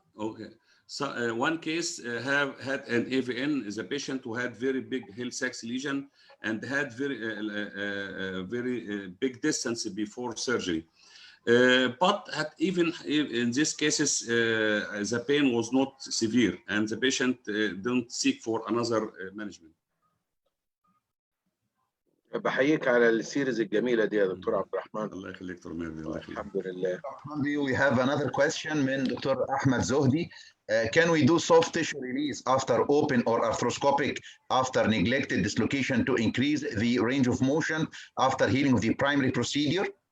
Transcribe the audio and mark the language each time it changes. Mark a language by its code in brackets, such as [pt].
[en] Okay, so one case had an AVN is a patient who had very big Hill-Sachs lesion and had very big distance before surgery. But even in these cases, the pain was not severe, and the patient don't seek for another management. [ar] بحييك على السيريز الجميله دي يا دكتور عبد الرحمن. الله يخليك دكتور مهدي. الله يخليك. الحمد لله. [en] We have another question [ar] من دكتور أحمد زهدي. [en] Can we do soft tissue release after open or arthroscopic after neglected dislocation to increase the range of motion after healing of the primary procedure?